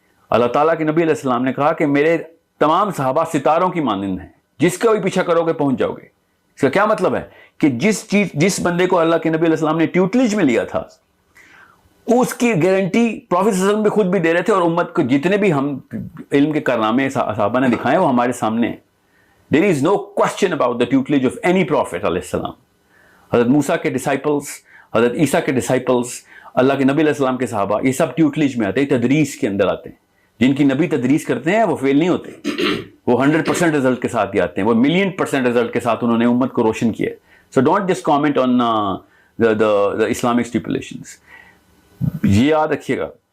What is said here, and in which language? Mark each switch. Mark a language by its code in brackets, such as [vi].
[ur] اللہ تعالیٰ کے نبی علیہ السلام نے کہا کہ میرے تمام صحابہ ستاروں کی مانند ہیں, جس کا بھی پیچھا کرو گے پہنچ جاؤ گے. اس کا کیا مطلب ہے کہ جس بندے کو اللہ کے نبی علیہ السلام نے ٹیوٹلیج میں لیا تھا اس کی گارنٹی پروفیٹ صلی اللہ علیہ وسلم بھی خود بھی دے رہے تھے, اور امت کو جتنے بھی ہم علم کے کارنامے صحابہ نے دکھائے وہ ہمارے سامنے ہیں. [en] There is no question about the tutelage of any prophet علیہ السلام. [ur] حضرت موسیٰ کے ڈسائپلس, حضرت عیسیٰ کے ڈسائپلس, اللہ کے نبی علیہ السلام کے صحابہ, یہ سب ٹیوٹلیج میں آتے ہیں, تدریس کے اندر آتے ہیں. جن کی نبی تدریس کرتے ہیں وہ فیل نہیں ہوتے, وہ 100% رزلٹ کے ساتھ ہی آتے ہیں, وہ 1,000,000% رزلٹ کے ساتھ انہوں نے امت کو روشن کیا. [en] So don't just comment on the Islamic stipulations. [ur] یہ یاد رکھیے گا.